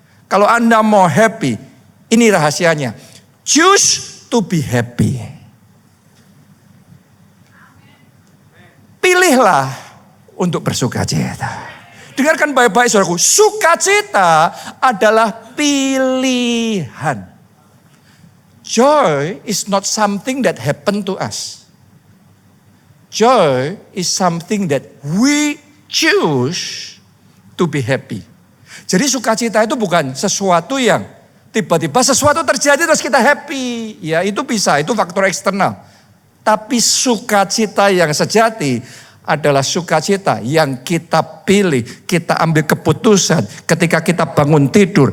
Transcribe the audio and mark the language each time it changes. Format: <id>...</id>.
<id>Kalau Anda mau happy, ini rahasianya.</id> <en>Choose to be happy.</en> <id>Pilihlah untuk bersukacita. Dengarkan baik-baik saudaraku, sukacita adalah pilihan.</id> <en>Joy is not something that happen to us. Joy is something that we choose to be happy.</en> <id>Jadi sukacita itu bukan sesuatu yang tiba-tiba sesuatu terjadi terus kita happy. Ya itu bisa, itu faktor eksternal. Tapi sukacita yang sejati adalah sukacita yang kita pilih, kita ambil keputusan ketika kita bangun tidur.</id>